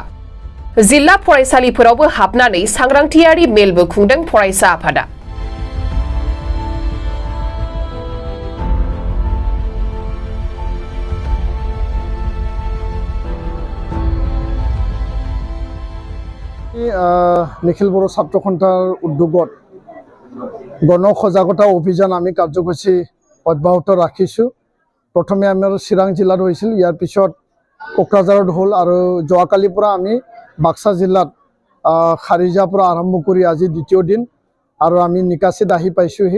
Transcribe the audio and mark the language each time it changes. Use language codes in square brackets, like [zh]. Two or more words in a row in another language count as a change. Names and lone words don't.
[brx] जिल्ला फरायसालिफोरावबो हाबनानै सांग्रांथियारि मेलबो खुंदों फरायसा आफादा। [as] निखिल बर' ছাত্ৰ সন্থাৰ উদ্যোগত গণ সজাগতা অভিযান আমি কাৰ্যসূচী অব্যাহত ৰাখিছোঁ। প্ৰথমে আমাৰ চিৰাং জিলাত হৈছিল, ইয়াৰ পিছত কোকৰাঝাৰত হ'ল আৰু যোৱাকালিৰ পৰা আমি বাক্সা জিলাত খাৰিজাৰ পৰা আৰম্ভ কৰি আজি দ্বিতীয় দিন আৰু আমি নিকাচিত আহি পাইছোঁহি।